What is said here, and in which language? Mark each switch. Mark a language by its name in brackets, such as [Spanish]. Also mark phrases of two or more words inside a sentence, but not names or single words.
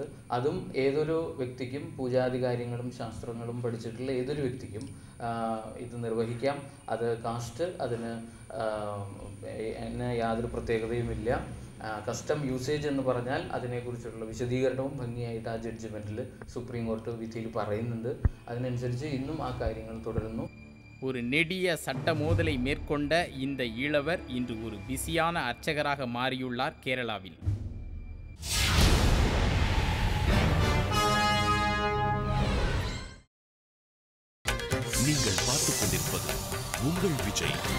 [Malayalam] അതും ഏതൊരു വ്യക്തിക്കും പൂജാധികാര്യങ്ങളും ശാസ്ത്രങ്ങളും പഠിച്ചിട്ടുള്ള ഏതൊരു വ്യക്തിക്കും ഇത് നിർവഹിക്കാം. അത് കാസ്റ്റ് അതിന് യാതൊരു പ്രത്യേകതയുമില്ല. കസ്റ്റം യൂസേജ് എന്ന് പറഞ്ഞാൽ അതിനെക്കുറിച്ചുള്ള വിശദീകരണവും ഭംഗിയായിട്ട് ആ ജഡ്ജ്മെൻറ്റിൽ സുപ്രീം കോടതി വിധിയിൽ പറയുന്നുണ്ട്. അതിനനുസരിച്ച് ഇന്നും ആ കാര്യങ്ങൾ തുടരുന്നു. [Tamil] ஒரு நெடிய சட்ட மோதலை மேற்கொண்ட இந்த ஈழவர் இன்று ஒரு பிஸியான அர்ச்சகராக மாறியுள்ளார் கேரளாவில். நீங்கள் பார்த்துக் கொண்டிருப்பது உங்கள் விஜய்.